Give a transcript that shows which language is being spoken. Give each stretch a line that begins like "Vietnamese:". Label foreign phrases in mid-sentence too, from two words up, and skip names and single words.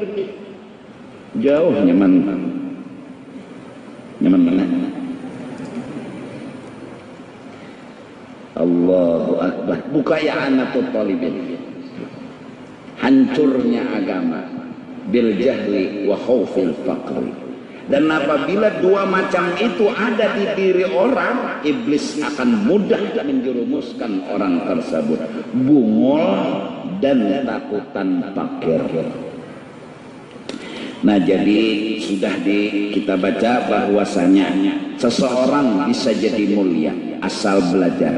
Banjar: Jauh nyaman mana?
Arabic: Allahu Akbar.
Indonesian: Buka ya anatul talibin. Hancurnya agama
Arabic: bil jahli wa khaufil faqri.
Indonesian: Dan apabila dua macam itu ada di diri orang, iblis akan mudah menjerumuskan orang tersebut. Bungol dan takutan fakir. Nah, jadi sudah kita baca bahwasanya seseorang bisa jadi mulia asal belajar.